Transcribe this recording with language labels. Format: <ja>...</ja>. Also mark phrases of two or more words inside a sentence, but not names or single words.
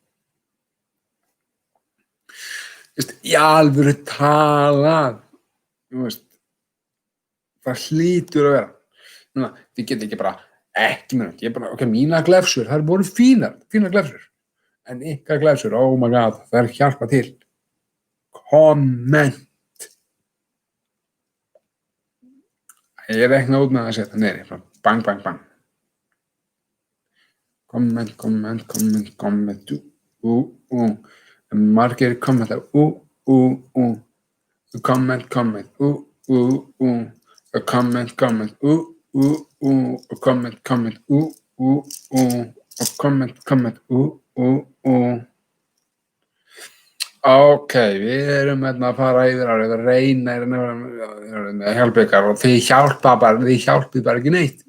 <is>Þú veist, í alvöru talað. Þú veist, það hlýtur að vera. Núna, þið getið ekki bara, ekki mér, ég bara, ok, mína glefsur, það voru fínar glefsur. En ykkar glefsur,</is> <en>oh my god,</en> <is>það er hjálpa til. Komment. Ég reikna út með að setja neyri, bang, bang, bang. Komment, margir kommenta, komment, komment, Ok, við erum að fara yfir árið að reyna að hjálpa ykkur og þið hjálpið bara ekki neitt.</is>